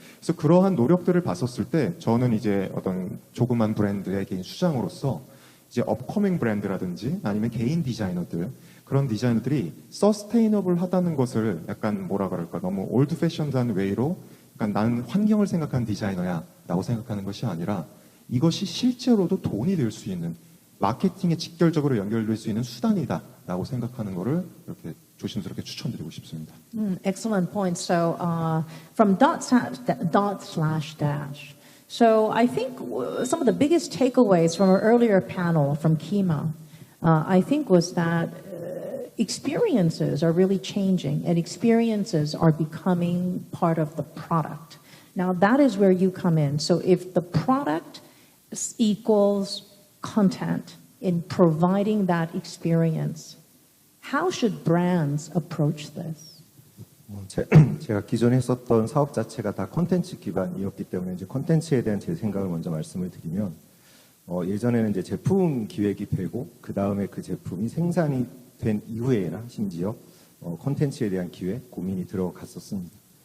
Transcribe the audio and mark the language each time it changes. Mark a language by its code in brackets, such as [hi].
[ko] 그래서 그러한 노력들을 봤었을 때 저는 이제 어떤 조그만 브랜드의 개인 수장으로서 이제 업커밍 브랜드라든지 아니면 개인 디자이너들 그런 디자이너들이 서스테이너블 하다는 것을 약간 뭐라 그럴까 너무 올드 패션드한 웨이로 약간 나는 환경을 생각하는 디자이너야 라고 생각하는 것이 아니라 이것이 실제로도 돈이 될 수 있는 마케팅에 직결적으로 연결될 수 있는 수단이다 라고 생각하는 거를 이렇게 조심스럽게 추천드리고 싶습니다. [en] Excellent point. So from dot slash dash. So I think some of the biggest takeaways from our earlier panel from Kima, I think was that experiences are really changing and experiences are becoming part of the product. Now that is where you come in. So if the product equals content in providing that experience, how should brands approach this? [ko] 제가 기존에 했었던 사업 자체가 다 콘텐츠 기반이었기 때문에 이제 콘텐츠에 대한 제 생각을 먼저 말씀을 드리면 예전에는 이제 제품 기획이 되고 그 다음에 그 제품이 생산이 된 이후에나 심지어 콘텐츠에 대한 기획 고민이 들어갔었습니다.